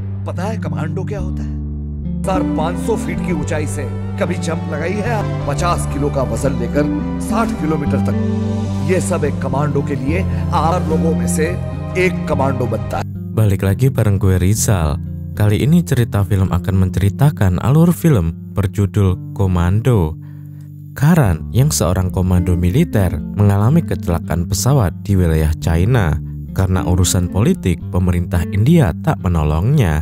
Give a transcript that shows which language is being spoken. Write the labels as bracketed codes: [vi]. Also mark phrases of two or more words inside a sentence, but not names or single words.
[hi] पता है कमांडो क्या होता है? सर 500 फीट की ऊंचाई से कभी जंप लगाई है? 50 किलो का वजन लेकर 60 किलोमीटर तक। ये सब एक कमांडो के लिए 8 लोगों में से एक कमांडो बनता है. [id] Balik lagi bareng gue Rizal. Kali ini cerita film akan menceritakan alur film berjudul Komando. Karan yang seorang komando militer mengalami kecelakaan pesawat di wilayah China. Karena urusan politik, pemerintah India tak menolongnya.